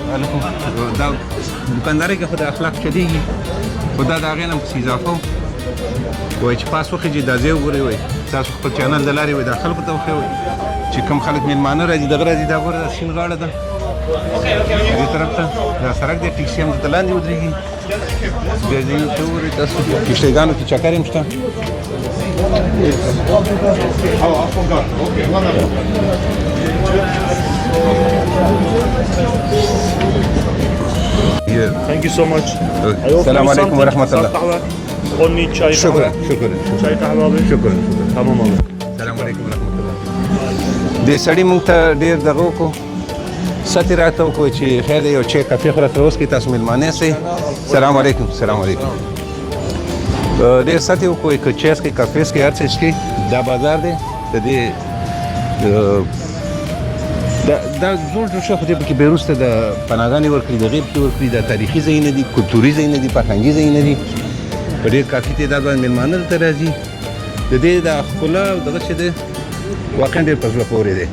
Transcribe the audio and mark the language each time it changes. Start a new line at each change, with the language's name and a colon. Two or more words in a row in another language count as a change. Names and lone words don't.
Pashto: هلکو دا دوکاندارۍ کې خو د اخلاق چلېږي خو دا د هغې نه پسې اضافه وایي چې پاس وخېږي دا ځای وګورئ وایي تاسو خپل چینل د لارې وایي دا خلکو ته وښیئ وایي چې کوم خلک میلمانه راځي دغه راځي دا ګوره دا سیند غاړه ده دې طرف ته دا سړک دی ټکسي هم دلته لاندې ودرېږي بیا ځینې ته وګورئ تاسو کښتیګانو کې چکر هم شته
English: Thank you so much.
Turkish: Selamun aleyküm ve rahmetullah. Onni çay Şükran. Çay kahve abi. Şükran. Tamam abi. Selamun aleyküm ve rahmetullah.
Pashto: د سړي مونږ ته ډېر دغه وکړو ساتي راته وکړو چې خیر دی یو چای کافي خو راته اوس کې تاسو مېلمانه سئ. سلام علیکم. سلام علیکم. ډېر ساتي وکړو که چای څکئ کافي څکئ هر څه څکئ دا بازار دی د دې دا زوړ جوړ شوی خو دې پکې بېوروسته د پناهګانې ورکړي دغې پکې ورکړي دا تاریخي ځایونه دي کلتوري ځایونه دي فرهنګي ځایونه دي په ډېر کافي تعداد باندې مېلمانه دلته راځي د دې دا ښکلا او دغه چې دی واقعا ډېر په زړه پورې دی.